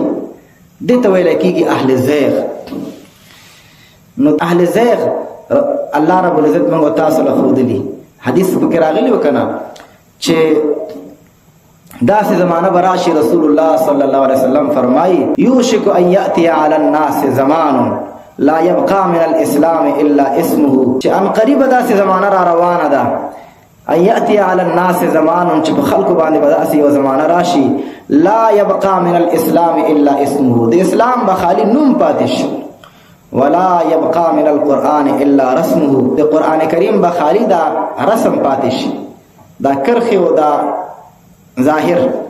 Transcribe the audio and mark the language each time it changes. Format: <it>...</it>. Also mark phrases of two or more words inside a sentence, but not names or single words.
<ps>دې ته ویل کېږي</ps> <ar>اهل زیغ.</ar> <ps>نو</ps> <ar>اهل زیغ الله رب العزت</ar> <ps>موږ تاسو له ښودلي، حدیث پکې راغلی و که نه چې داسې زمانه به راشي.</ps> <ar>رسول الله صلی الله علیه وسلم فرمایي یوشک ان یأتی علی الناس زمان لا یبقى من الاسلام الا اسمه،</ar> <ps>چې ان قریبه داسې زمانه را روانه ده</ps> <ar>ان یأتی علی الناس زمان</ar> <ps>چې په خلکو باندې به داسې یو زمانه راشي</ps> <ar>لا یبقى من الاسلام الا اسمه،</ar> <ps>د اسلام به خالی نوم پاتې شي،</ps> <ar>ولا يبقى من القرآن الا رسمه،</ar> <ps>د قرآن کریم به خالی دا رسم پاتې شي، دا کرخي او دا ظاهر.</ps>